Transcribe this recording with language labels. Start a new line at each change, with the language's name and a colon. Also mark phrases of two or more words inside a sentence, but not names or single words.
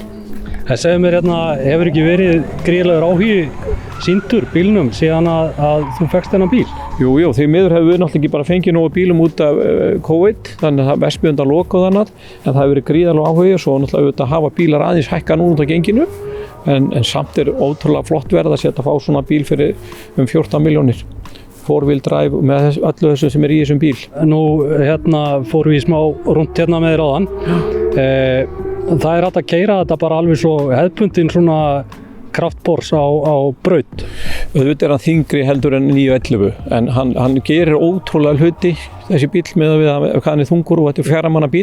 Icelandic: Það segir mér hérna, hefur ekki verið gríðarlegur áhugi sýndur bílnum síðan að þú fékkst þennan bíl? Jú, því miður hefur við náttúrulega ekki bara fengið nógu bílum út af COVID, þannig að Vestbyggðin loka og annað, en það hefur verið gríðarlegur áhugi og svo náttúrulega að hafa bílar aðeins hækka nú út af genginu. En samt er ótrúlega flott verð að fá svona bíl fyrir 14 milljónir.
English: Four-wheel drive
Icelandic: með öllu þessu sem er í þessum bíl. Nú hérna fórum við smá rúnt hérna með þér áðan. Það er hægt að keyra þetta bara alveg svo hefðbundin svona kraftbors á braut. Auðvitað er hann þyngri heldur en 911 en hann gerir ótrúlega hluti þessi bíl með hvað hann er þungur og þetta er 4 manna bíl.